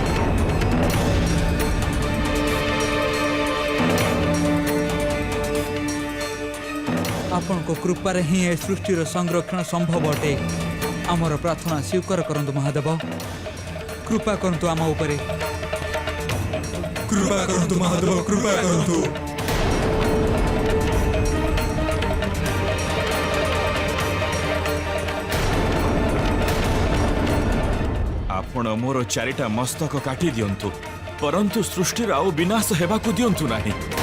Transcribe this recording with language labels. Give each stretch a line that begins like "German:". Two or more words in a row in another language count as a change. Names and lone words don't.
Odia: ଆପଣଙ୍କ କୃପାରେ ହିଁ ଏ ସୃଷ୍ଟିର ସଂରକ୍ଷଣ ସମ୍ଭବ ଅଟେ। ଆମର ପ୍ରାର୍ଥନା ସ୍ୱୀକାର କରନ୍ତୁ ମହାଦେବ। କୃପା କରନ୍ତୁ ଆମ ଉପରେ। କୃପା କରତୁ ମହାଦେବ, କୃପା କରତୁ। ଆପଣ ମୋର ଚାରିଟା ମସ୍ତକ କାଟି ଦିଅନ୍ତୁ, ପରନ୍ତୁ ସୃଷ୍ଟିର ଆଉ ବିନାଶ ହେବାକୁ ଦିଅନ୍ତୁ ନାହିଁ।